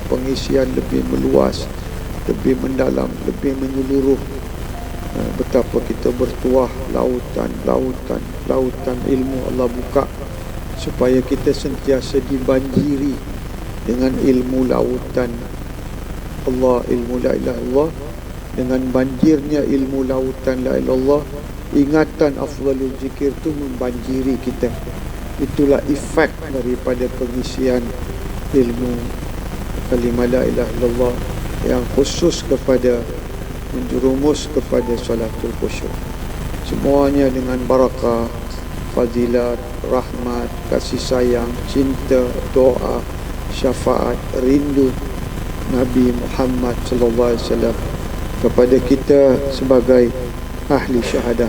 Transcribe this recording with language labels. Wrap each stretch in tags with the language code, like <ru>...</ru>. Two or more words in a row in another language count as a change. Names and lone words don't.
<ms>Pengisian lebih meluas, lebih mendalam, lebih menyeluruh. Betapa kita bertuah lautan ilmu Allah buka, supaya kita sentiasa dibanjiri dengan ilmu lautan Allah, ilmu</ms> <ar>لا إله إلا الله.</ar> <ms>Dengan banjirnya ilmu lautan</ms> <ar>لا إله إلا الله,</ar> <ms>ingatan</ms> <ar>أفضل الذكر</ar> <ms>itu membanjiri kita. Itulah efek daripada pengisian ilmu kalimah</ms> <ar>لا إله إلا الله</ar> <ms>yang khusus kepada menjerumus kepada Salatul Khusyuk. Semuanya dengan barakah, fadilat, rahmat, kasih sayang, cinta, doa, syafaat, rindu Nabi Muhammad</ms> <ar>صلى الله عليه وسلم</ar> <ms>kepada kita sebagai ahli syahadah.</ms>